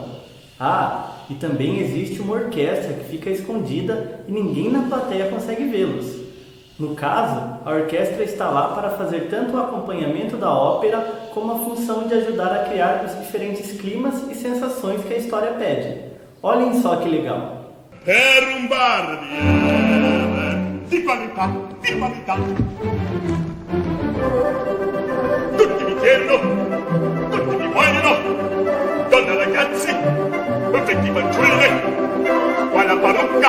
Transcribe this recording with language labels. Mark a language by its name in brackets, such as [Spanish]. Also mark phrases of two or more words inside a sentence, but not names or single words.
[Portuguese] E também existe uma orquestra que fica escondida e ninguém na plateia consegue vê-los. No caso, a orquestra está lá para fazer tanto o acompanhamento da ópera como a função de ajudar a criar os diferentes climas e sensações que a história pede. Olhem só que legal! [Italian] Per un barbiere di qualità, di qualità. Tutti mi chiedono, tutti mi vogliono, donne ragazzi, vecchi fanciulle, qua la parrucca,